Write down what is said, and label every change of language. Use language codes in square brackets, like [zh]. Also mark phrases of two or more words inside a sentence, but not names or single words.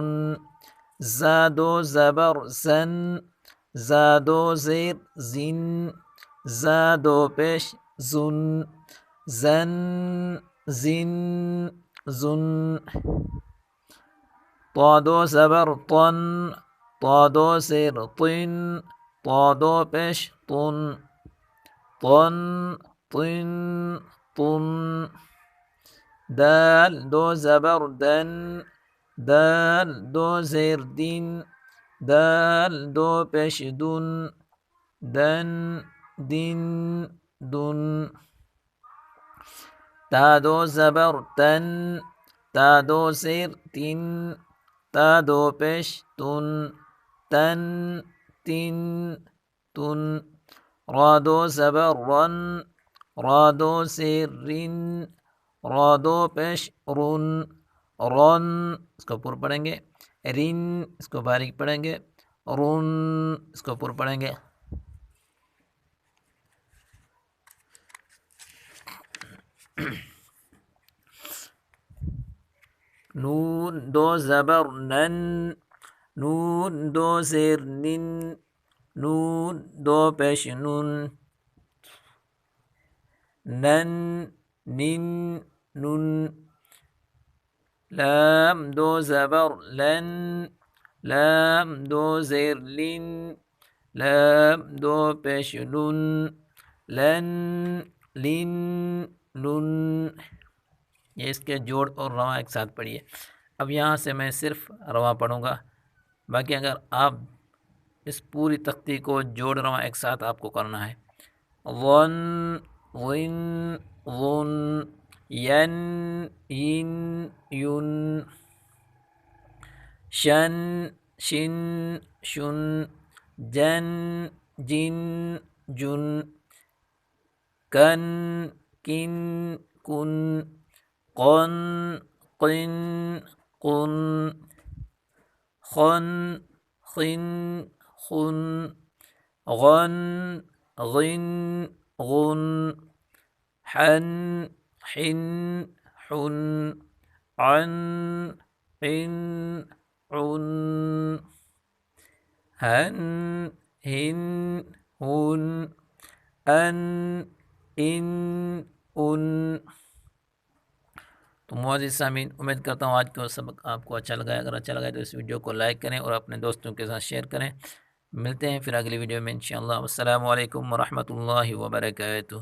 [ur] زا 2 زبر زن، زا 2 زیر زن، زا 2 پیش زن، زن زن زن۔ طا 2 زبر طن، طا 2 زیر طن، طا 2 پیش طن، طن طن طن۔ دال 2 زبر دن، دال 2 زیر دن، دال 2 پیش دن، دن دن دن۔ تا 2 زبر تن، تا 2 زیر تن، تا 2 پیش تن، تن تن تن۔ را 2 زبر رن، را 2 زیر رن، را 2 پیش رن، رن اس کو پر پڑھیں گے، رن اس کو باریک پڑھیں گے، رن اس کو پر پڑھیں گے۔ نون دو زبر نن، نون دو زیر نن، نون دو پیش نون، نن نن نن. لام دو زبر لن، لام دو زیر لن، لام دو پیش لن، لن لن لن. یہ اس کے جوڑ اور رواں ایک ساتھ پڑھیے. اب یہاں سے میں صرف رواں پڑھوں گا، باقی اگر آپ اس پوری تختی کو جوڑ رواں ایک ساتھ آپ کو کرنا ہے. ون ون ون، ین ین یون، شن شن شن، جن جن جن، کن کن کن، قن قن قن، خن خن خن، غن غن غن، حن حن حن، عن عن عن، ہن ہن ہن، ان ان ان. تو معزز سامعین، امید کرتا ہوں آج کا سبق آپ کو اچھا لگا ہے. اگر اچھا لگا ہے تو اس ویڈیو کو لائک کریں اور اپنے دوستوں کے ساتھ شیئر کریں. ملتے ہیں پھر اگلی ویڈیو میں انشاءاللہ. [ar] السلام علیکم ورحمۃ اللہ وبرکاتہ.